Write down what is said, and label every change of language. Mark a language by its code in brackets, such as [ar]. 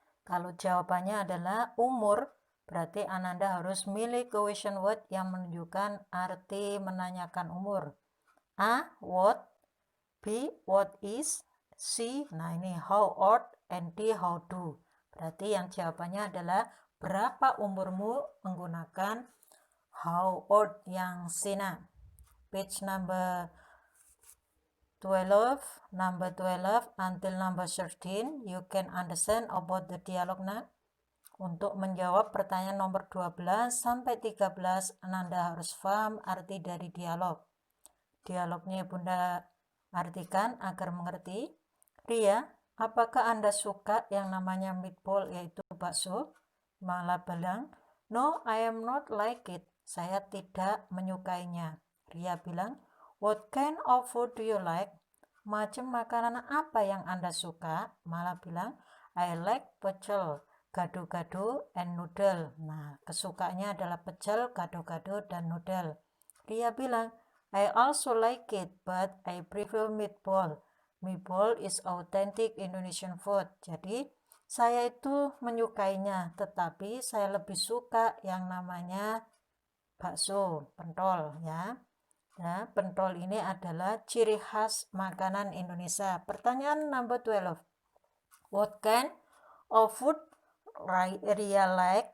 [id] Kalau jawabannya adalah umur, berarti Ananda harus milih question word yang menunjukkan arti menanyakan umur. A, what? [en] B, what is? C, [id] nah ini [en] how old, and D, how do. [id] Berarti yang jawabannya adalah berapa umurmu menggunakan how old yang Sina. [en] Page number 12, number 12 until number 13, you can understand about the dialogue now. [id] Untuk menjawab pertanyaan nomor 12 sampai 13, Ananda harus paham arti dari dialog. Dialognya Bunda artikan agar mengerti. Ria, apakah Anda suka yang namanya meatball, yaitu bakso? Mala bilang, [en] no, I am not like it. [id] Saya tidak menyukainya. Ria bilang, [en] what kind of food do you like? [id] Macam makanan apa yang Anda suka? Mala bilang, [en] I like pecel, gado-gado, and noodle. [id] Nah, kesukaannya adalah pecel, gado-gado, dan noodle. [en] Ria bilang, I also like it, but I prefer meatball. Meatball is authentic Indonesian food. [id] Jadi, Saya itu menyukainya, tetapi saya lebih suka yang namanya bakso, pentol ya. Ya, pentol ini adalah ciri khas makanan Indonesia. Pertanyaan number 12. [en] What kind of food Ria like?